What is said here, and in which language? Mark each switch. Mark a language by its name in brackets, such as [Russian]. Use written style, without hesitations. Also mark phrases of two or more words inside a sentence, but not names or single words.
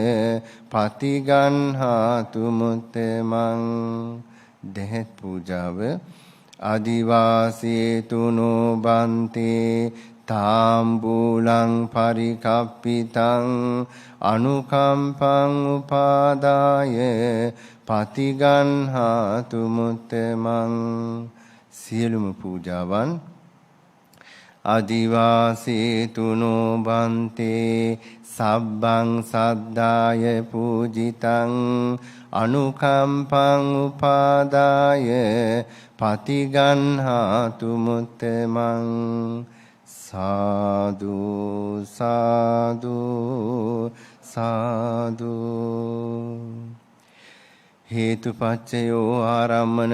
[Pali] පතිගන්හාතු මුත්තමං [Sinhala] දෙහෙත් පූජාව [Pali] අදිවාසී තුනෝ බන්තේ තාම්බූලං පරිකප්පිතං අනුකම්පං උපාදාය පතිගන්හාතු මුත්තමං [Sinhala] සියලුම පූජාවන් [Pali] අදිවාසී තුනෝ බන්තේ සබ්බං සද්දාය පූජිතං අනුකම්පං උපාදාය පතිගන්හාතු මුත්තමං සාදු සාදු සාදු හේතුපච්චයෝ ආරම්මන